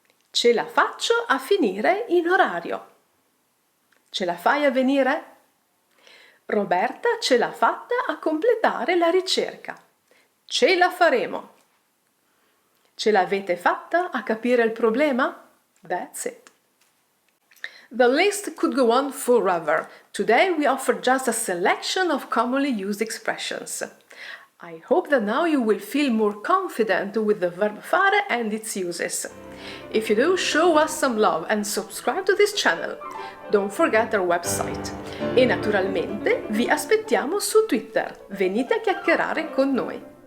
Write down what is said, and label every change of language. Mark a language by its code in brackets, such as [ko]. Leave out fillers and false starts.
[it] Ce la faccio a finire in orario. Ce la fai a venire? Roberta ce l'ha fatta a completare la ricerca. Ce la faremo. Ce l'avete fatta a capire il problema? [en] That's it. The list could go on forever. Today we offer just a selection of commonly used expressions. I hope that now you will feel more confident with the verb fare and its uses. If you do, show us some love and subscribe to this channel. Don't forget our website. [it] E naturalmente vi aspettiamo su Twitter. Venite a chiacchierare con noi.